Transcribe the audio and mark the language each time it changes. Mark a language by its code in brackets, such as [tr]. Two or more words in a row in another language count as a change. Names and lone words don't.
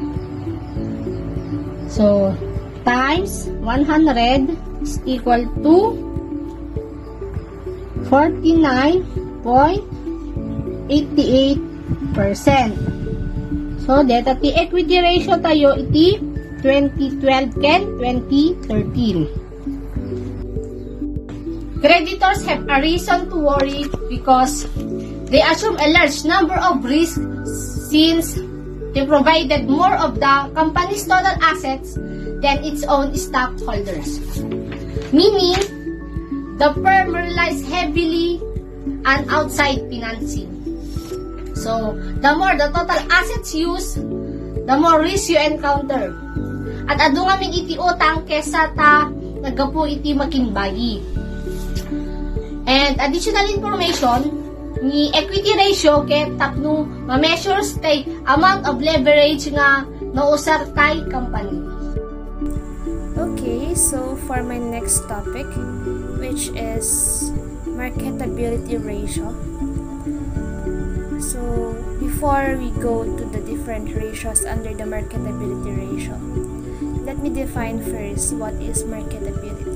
[en] So times 100 is equal to 49.88%. [ilo] So data [en] the equity ratio [ilo] tayo iti 2012 ken 2013. [en] Creditors have a reason to worry because they assume a large number of risks since they provided more of the company's total assets than its own stockholders. Meaning, the firm relies heavily on outside financing. So, the more the total assets used, the more risk you encounter. [ilo] At adu ngamin iti utang kesa ta nagapu iti makinbagi. [en] And additional information, [ilo] ni equity ratio ket tapno ma-measures tay [en] amount of leverage [ilo] nga nausar tay company. [en] Okay, so for my next topic, which is marketability ratio. So before we go to the different ratios under the marketability ratio, let me define first what is marketability.